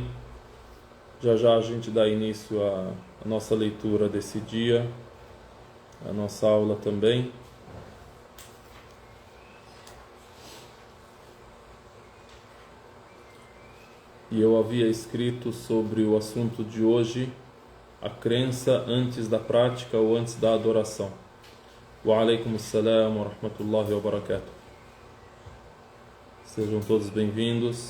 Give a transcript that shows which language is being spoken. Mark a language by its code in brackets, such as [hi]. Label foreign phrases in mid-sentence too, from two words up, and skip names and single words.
[pt] Já já a gente dá início à nossa leitura desse dia, a nossa aula também. E eu havia escrito sobre o assunto de hoje, a crença antes da prática ou antes da adoração. [ar] وعليكم السلام ورحمة الله وبركاته. [pt] Sejam todos bem-vindos.